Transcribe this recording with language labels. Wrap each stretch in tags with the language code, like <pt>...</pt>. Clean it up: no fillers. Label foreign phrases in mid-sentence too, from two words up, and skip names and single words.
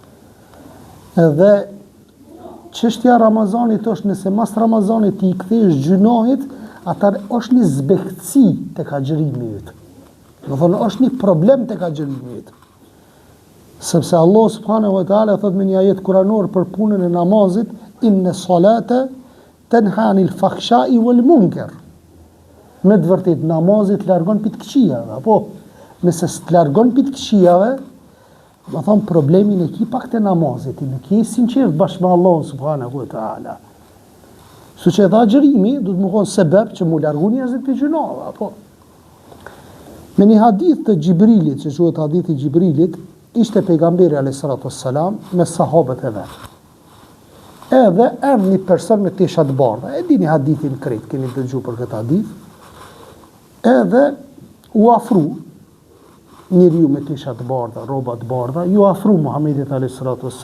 <sq>Edhe çështja Ramazanit është nëse mas Ramazanit I kthesh gjunahit, atar është një zbehtësi tek agjërimi yt. Do thonë është një problem tek agjërimi yt. Sepse Allah</sq> <ar>subhanahu wa taala</ar> <sq>thot me një ajet kuranor për punën e namazit,</sq> <ar>inna salata tanha anil fakhsha'i wal munkar.</ar> <sq>Me të vërtet namazit largon pi të këqijave, apo nëse të largon pi të këqijave, do thonë problemin e ki pak të namazit, I nuk je sinqert bashkë me Allah</sq> <ar>subhanahu wa taala.</ar> <sq>Su që edhe agjërimi du të më konë sebeb që mu largu njerëzit për gjunave, apo. Me një hadith të Gjibrilit, që quhet hadithi Gjibrilit, ishte pejgamberi a.s. me sahabët e vetë. Edhe erdhi një person me tesha të bardha, e dini hadithin krejt, keni dëgju për këtë hadith, edhe u afru, njeriu me tesha të bardha, rroba të bardha, ju afru Muhamedit a.s.</sq>